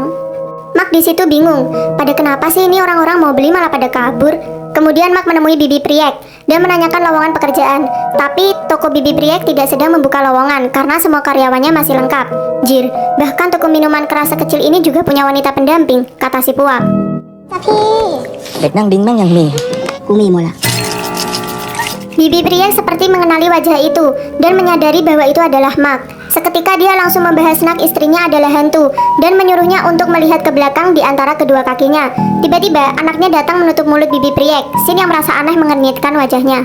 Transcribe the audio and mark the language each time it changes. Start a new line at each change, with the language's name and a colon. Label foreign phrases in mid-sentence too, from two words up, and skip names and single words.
Indonesian: Mark di situ bingung, pada kenapa sih ini orang-orang mau beli malah pada kabur? Kemudian Mark menemui Bibi Priek dan menanyakan lowongan pekerjaan. Tapi toko Bibi Priek tidak sedang membuka lowongan karena semua karyawannya masih lengkap. Jir, bahkan toko minuman keras sekecil ini juga punya wanita pendamping, kata si Puak.
Thai: จ้ะพี่ เด็กนั่งดิ้งแม่งยังมี กูมีหมดละ
Indonesian: Bibi Priek seperti mengenali wajah itu dan menyadari bahwa itu adalah Mark. Seketika dia langsung membahas Nak istrinya adalah hantu dan menyuruhnya untuk melihat ke belakang di antara kedua kakinya. Tiba-tiba anaknya datang menutup mulut Bibi Priek. Shin yang merasa aneh mengernyitkan wajahnya.